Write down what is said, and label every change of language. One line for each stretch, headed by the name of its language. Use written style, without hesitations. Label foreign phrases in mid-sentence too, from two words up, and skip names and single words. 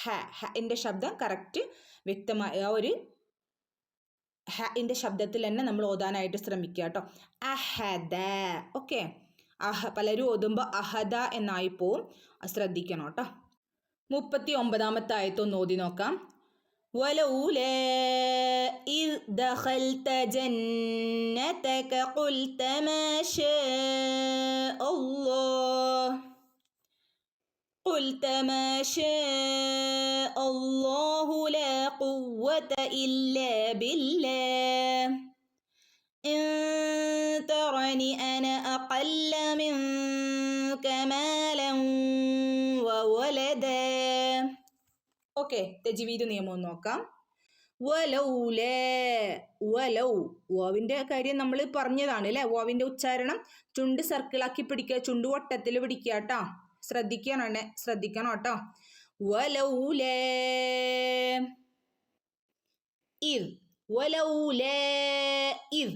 Malayalam: ഹൻ്റെ ശബ്ദം കറക്റ്റ് വ്യക്തമായ ഒരു ഹൻ്റെ ശബ്ദത്തിൽ തന്നെ നമ്മൾ ഓതാനായിട്ട് ശ്രമിക്കുക കേട്ടോ. അഹദ. ഓക്കെ, പലരും ഓതുമ്പോൾ അഹദ എന്നായി പോവും, ശ്രദ്ധിക്കണം കേട്ടോ. 39ാമത്തെ ആയത്തൊന്ന് ഓതി നോക്കാം.
Arabic: ولولا إذ دخلت جنتك قلت ما شاء الله قلت ما شاء الله لا قوة إلا بالله إن ترني أنا أقل منك مالا وولدا.
Malayalam: ഓക്കെ, തജ്വീദ് നിയമം നോക്കാം.
Arabic: ولولا ولو,
Malayalam: വാവിൻ്റെ കാര്യം നമ്മൾ പറഞ്ഞതാണ് അല്ലേ. വാവിൻ്റെ ഉച്ചാരണം ചുണ്ട് സർക്കിളാക്കി പിടിക്കുക, ചുണ്ടുവട്ടത്തിൽ പിടിക്കുക കേട്ടോ. ശ്രദ്ധിക്കണം കേട്ടോ.
Arabic: ولولا إذ ولولا إذ.